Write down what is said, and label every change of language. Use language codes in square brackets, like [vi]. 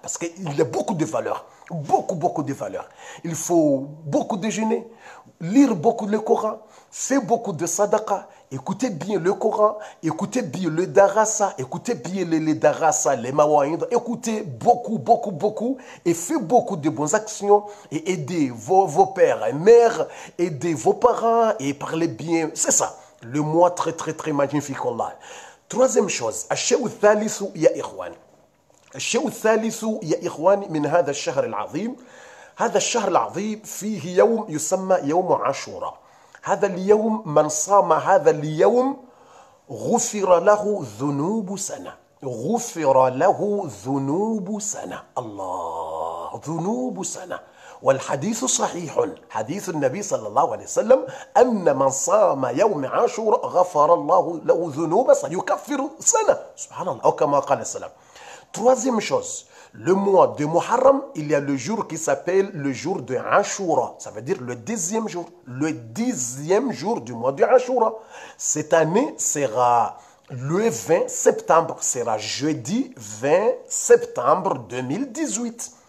[fr] Parce qu'il a beaucoup de valeurs. Beaucoup de valeurs. Il faut beaucoup déjeuner, lire beaucoup le Coran, faire beaucoup de sadaqa, écoutez bien le Coran, écoutez bien le darasa, écoutez bien les darasa, les mawaïd, écoutez beaucoup, et faites beaucoup de bonnes actions, et aidez vos pères et mères, aidez vos parents, et parlez bien. C'est ça, le mois très magnifique, Allah. Troisième chose, [ar] الشيء الثالث يا إخوان. الشيء الثالث يا إخواني من هذا الشهر العظيم. هذا الشهر العظيم فيه يوم يسمى يوم عاشوراء. هذا اليوم من صام هذا اليوم غفر له ذنوب سنة. غفر له ذنوب سنة. الله ذنوب سنة. والحديث صحيح حديث النبي صلى الله عليه وسلم أن من صام يوم عاشوراء غفر الله له ذنوب سنة يكفر سنة سبحان الله أو كما قال السلام. [fr] Troisième chose, le mois de Muharram, il y a le jour qui s'appelle le jour de Ashura. Ça veut dire le 10e jour. Le 10e jour du mois de Ashura. Cette année sera le 20 septembre. Sera jeudi 20 septembre 2018.